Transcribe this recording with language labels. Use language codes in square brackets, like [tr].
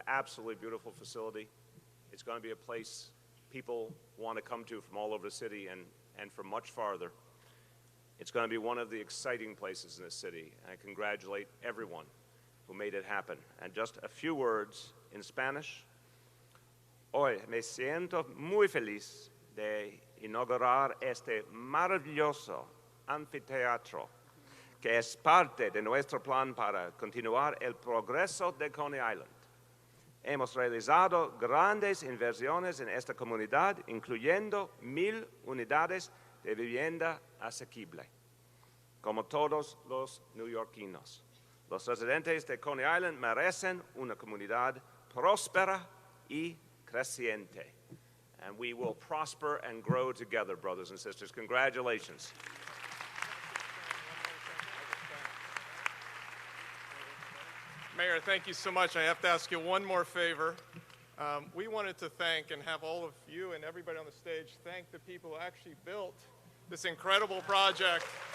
[en] It's an absolutely beautiful facility. It's going to be a place people want to come to from all over the city and from much farther. It's going to be one of the exciting places in this city. And I congratulate everyone who made it happen. And just a few words in Spanish. [es] Hoy me siento muy feliz de inaugurar este maravilloso anfiteatro, que es parte de nuestro plan para continuar el progreso de Coney Island. Hemos realizado grandes inversiones en esta comunidad, incluyendo 1,000 unidades de vivienda asequible, como todos los neoyorquinos. Los residentes de Coney Island merecen una comunidad próspera y creciente. [en] And we will prosper and grow together, brothers and sisters. Congratulations. Mayor, thank you so much. I have to ask you one more favor. We wanted to thank and have all of you and everybody on the stage thank the people who actually built this incredible project.